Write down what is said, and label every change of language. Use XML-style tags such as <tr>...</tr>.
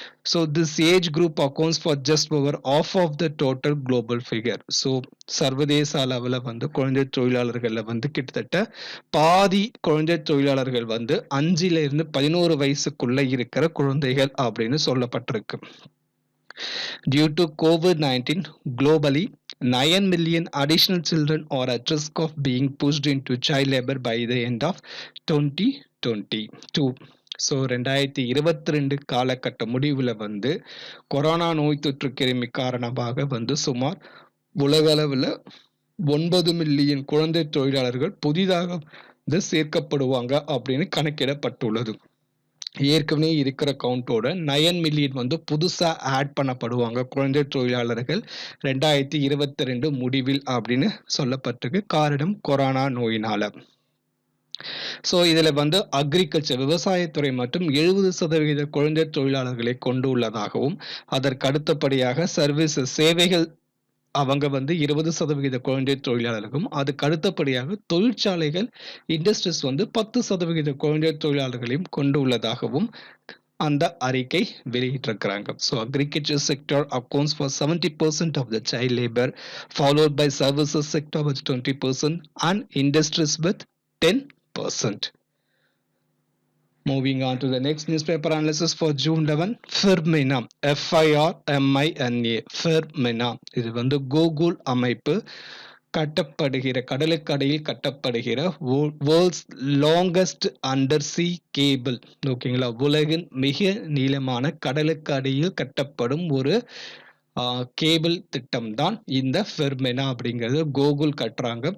<en>So this age group accounts for just over half of the total global figure.</en> <ta>So சர்வதேச அளவில் வந்து குழந்தை தொழிலாளர்களில் வந்து கிட்டத்தட்ட பாதி குழந்தை தொழிலாளர்கள் வந்து 5லேருந்து 11 வயசுக்குள்ள இருக்கிற குழந்தைகள் அப்படின்னு சொல்லப்பட்டிருக்கு.</ta> <en>Due to COVID-19 globally, 9 million additional children are at risk of being pushed into child labor by the end of 2022.</en> <ta>So 2022 காலகட்ட முடிவில் வந்து கொரோனா நோய் தொற்று கிருமி காரணமாக வந்து சுமார் உலக அளவில் 9 மில்லியன் குழந்தை தொழிலாளர்கள் புதிதாக வந்து சேர்க்கப்படுவாங்க அப்படின்னு கணக்கிடப்பட்டுள்ளது. ஏற்கனவே இருக்கிற கவுண்டோட 9 மில்லியன் வந்து புதுசாக ஆட் பண்ணப்படுவாங்க குழந்தை தொழிலாளர்கள் 2022 முடிவில் அப்படின்னு சொல்லப்பட்டிருக்கு. காரணம் கொரோனா நோயினால. ஸோ இதில் வந்து அக்ரிகல்ச்சர் விவசாயத்துறை மற்றும் 70% குழந்தை தொழிலாளர்களை கொண்டு உள்ளதாகவும் அதற்கு அடுத்தபடியாக சர்வீசஸ் சேவைகள் அவங்க வந்து 20% குழந்தை தொழிலாளர்களும், அதுக்கு அடுத்தபடியாக தொழிற்சாலைகள், இண்டஸ்ட்ரீஸ் வந்து 10% குழந்தை தொழிலாளர்களையும் கொண்டுள்ளதாகவும் அந்த அறிக்கை வெளியிட்டிருக்கிறாங்க.</ta> <en>So agriculture sector accounts for 70% of the child labour, followed by services sector with 20% and industries with 10%. Moving on to the next newspaper analysis for June 11, Firmina, FIRMINA, Firmina.</en> <ta>இது வந்து கூகுள் அமைப்பு கட்டப்படுகிற கடலுக்கடியில் கட்டப்படுகிற</ta> <en>World's longest undersea cable.</en> <ta>ஓகேங்களா, உலகின் மிக நீளமான கடலுக்கு அடியில் கட்டப்படும் ஒரு கேபிள் திட்டம் தான் இந்த ஃபெர்மினா அப்படிங்கிறது கூகுள் கட்டுறாங்க.</ta>